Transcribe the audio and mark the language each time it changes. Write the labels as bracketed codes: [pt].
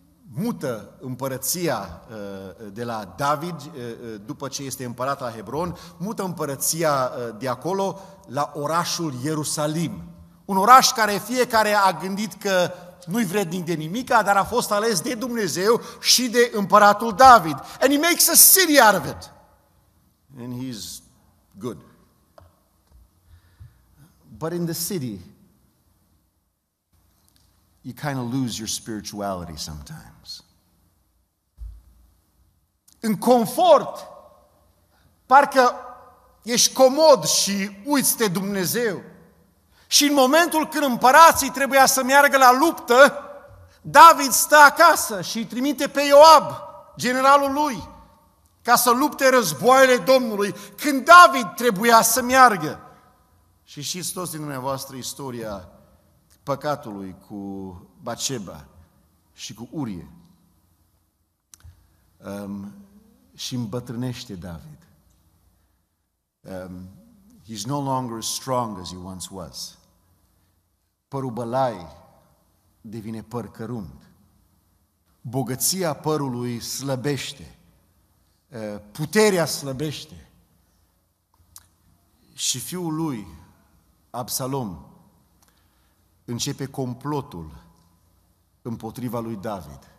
[ro] Mută împărăția de la David, după ce este împărat la Hebron, mută împărăția de acolo la orașul Ierusalim. Un oraș care fiecare a gândit că nu-i vrednic de nimica, dar a fost ales de Dumnezeu și de împăratul David. [en] And he makes a city out of it. And he's good. But in the city, you kind of lose your spirituality sometimes. [ro] În confort, parcă ești comod și uiți de Dumnezeu. Și în momentul când împărații trebuia să meargă la luptă, David stă acasă și îi trimite pe Ioab, generalul lui, ca să lupte războaiele Domnului, când David trebuia să meargă. Și știți toți din dumneavoastră istoria păcatului cu Batșeba și cu Urie. Și îmbătrânește David. [en] He's no longer as strong as he once was. [ro] Părul bălai devine păr cărunt. Bogăția părului slăbește. Puterea slăbește. Și fiul lui, Absalom, începe complotul împotriva lui David.